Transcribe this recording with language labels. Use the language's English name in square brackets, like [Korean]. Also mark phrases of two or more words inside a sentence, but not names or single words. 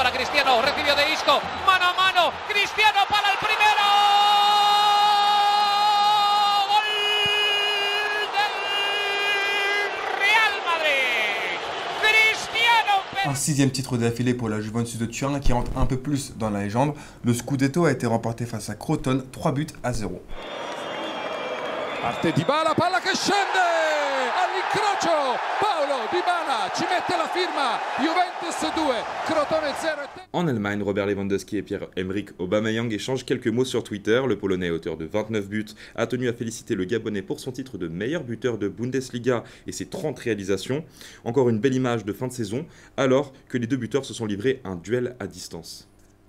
[French] Un 6e titre d'affilée pour la Juventus de Turin qui rentre un peu plus dans la légende. Le Scudetto a été remporté face à Crotone, 3-0. [Italian] Parte Dybala, palla che scende all'incrocio, Paulo Dybala ci mette la firma, Juventus 2, Crotone 0. [French] En Allemagne, Robert Lewandowski et Pierre-Emerick Aubameyang échangent quelques mots sur Twitter. Le Polonais, auteur de 29 buts, a tenu à féliciter le Gabonais pour son titre de meilleur buteur de Bundesliga et ses 30 réalisations. Encore une belle image de fin de saison, alors que les deux buteurs se sont livrés un duel à distance.